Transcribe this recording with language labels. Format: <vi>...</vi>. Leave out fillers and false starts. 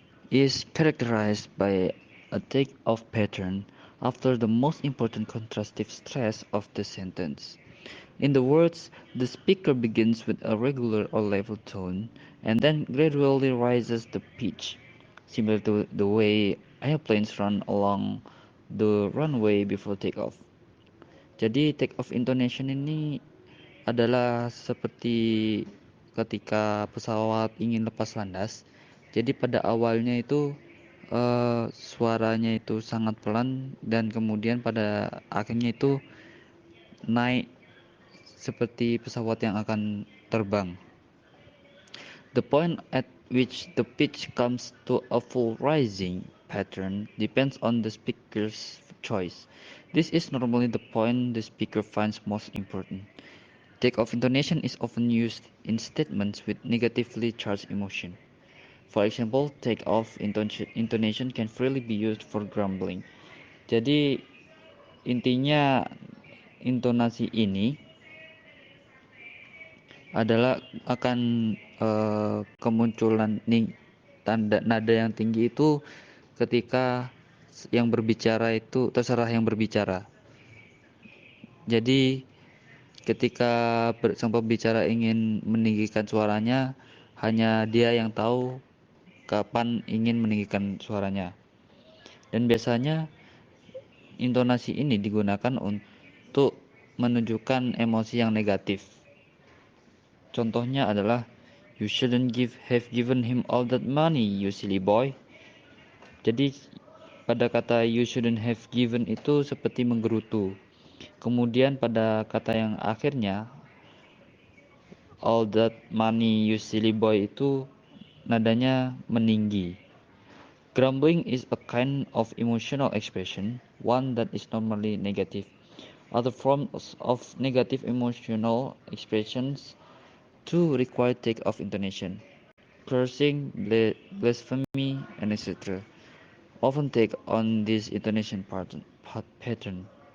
<en>Is characterized by a take-off pattern after the most important contrastive stress of the sentence. In the words, the speaker begins with a regular or level tone and then gradually raises the pitch, similar to the way airplanes run along the runway before takeoff.</en> <id>Jadi take-off intonation ini adalah seperti ketika pesawat ingin lepas landas. Jadi pada awalnya itu suaranya itu sangat pelan dan kemudian pada akhirnya itu naik seperti pesawat yang akan terbang.</id> <en>The point at which the pitch comes to a full rising pattern depends on the speaker's choice. This is normally the point the speaker finds most important. Take-off intonation is often used in statements with negatively charged emotion. For example, take-off intonation can freely be used for grumbling.</en> <id>Jadi intinya intonasi ini adalah akan kemunculan tanda nada yang tinggi itu ketika yang berbicara itu terserah yang berbicara. Jadi ketika sang pembicara ingin meninggikan suaranya, hanya dia yang tahu kapan ingin meninggikan suaranya. Dan biasanya intonasi ini digunakan untuk menunjukkan emosi yang negatif. Contohnya adalah</id> <en>you shouldn't have given him all that money, you silly boy.</en> <id>Jadi pada kata</id> <en>you shouldn't have given</en> <id>itu seperti menggerutu. Kemudian pada kata yang akhirnya</id> <en>all that money you silly boy</en> <id>itu nadanya meninggi.</id> <en>Grumbling is a kind of emotional expression, one that is normally negative. Other forms of negative emotional expressions too require take-off intonation. Cursing, blasphemy, and etc. often take on this intonation pattern.</en>